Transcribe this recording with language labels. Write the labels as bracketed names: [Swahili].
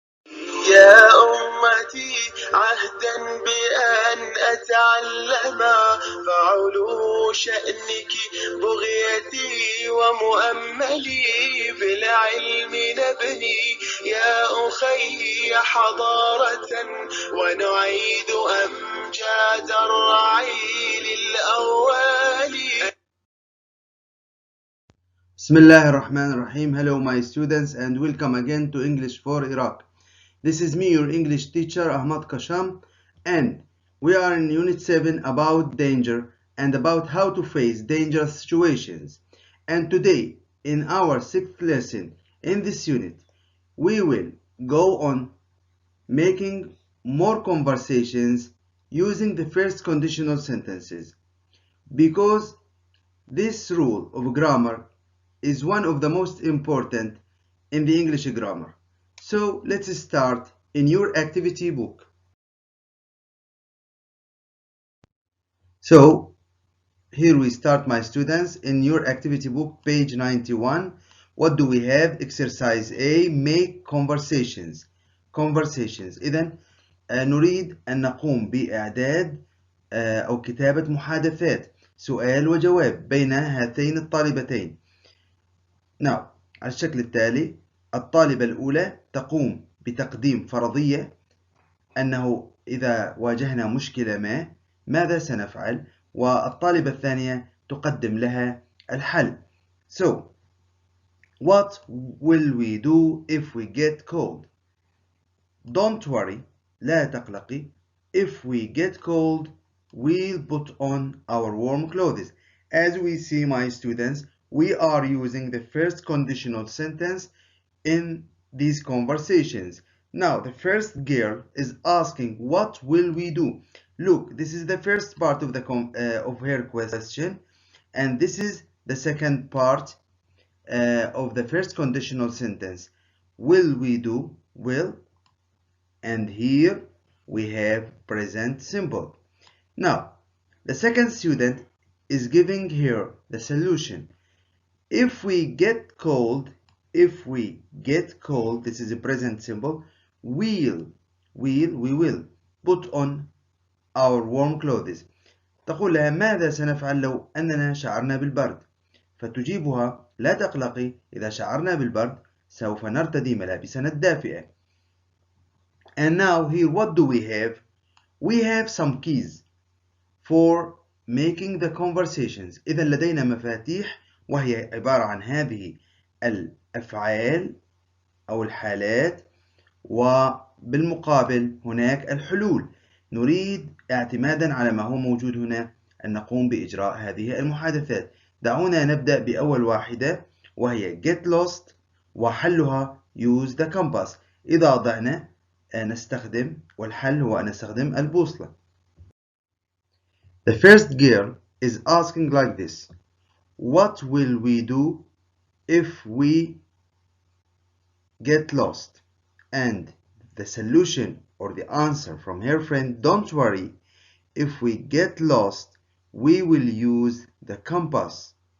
[Arabic] بغيتي عهدا بأن أتعلم، فعلو شأنك بغيتي ومؤملي، بالعلم نبني يا أخي حضارة، ونعيد أمجاد الرعيل الأول. Bismillah ar-Rahman ar-Rahim. [English] Hello my students and welcome again to English for Iraq. This is me, your English teacher Ahmad Qasham, and we are in Unit 7 about danger and about how to face dangerous situations. And today, in our 6th lesson in this unit, we will go on making more conversations using the first conditional sentences, because this rule of grammar is one of the most important in the English grammar. So let's start in your activity book. So here we start, my students, in your activity book, page 91. What do we have? Exercise A, make conversations. [Arabic] إذن نريد أن نقوم بإعداد أو كتابة محادثات، سؤال وجواب بين هاتين الطالبتين. [English] Now, [Arabic] على الشكل التالي، الطالبة الأولى تقوم بتقديم فرضية أنه إذا واجهنا مشكلة ما ماذا سنفعل، والطالبة الثانية تقدم لها الحل. [English] So, what will we do if we get cold? Don't worry, [Arabic] لا تقلقي. [English] If we get cold, we'll put on our warm clothes. As we see, my students, we are using the first conditional sentence in these conversations. Now, the first girl is asking, what will we do? Look, this is the first part of her question, and this is the second part of the first conditional sentence. Will we do? Will. And here we have present simple. Now, the second student is giving her the solution. If we get cold, this is a present simple, we will put on our warm clothes. [Arabic] تقول لها ماذا سنفعل لو أننا شعرنا بالبرد؟ فتجيبها لا تقلقي، إذا شعرنا بالبرد سوف نرتدي ملابسنا الدافئة. [English] And now here what do we have? We have some keys for making the conversations. [Arabic] إذا لدينا مفاتيح، وهي عبارة عن هذه الأفعال أو الحالات، وبالمقابل هناك الحلول. نريد اعتمادا على ما هو موجود هنا أن نقوم بإجراء هذه المحادثات. دعونا نبدأ بأول واحدة، وهي [English] get lost، [Arabic] وحلها [English] use the compass. [Arabic] إذا ضعنا نستخدم، والحل هو أن نستخدم البوصلة. [English] The first girl is asking like this: what will we do if we get lost? And the solution or the answer from her friend, don't worry, if we get lost, we will use the compass.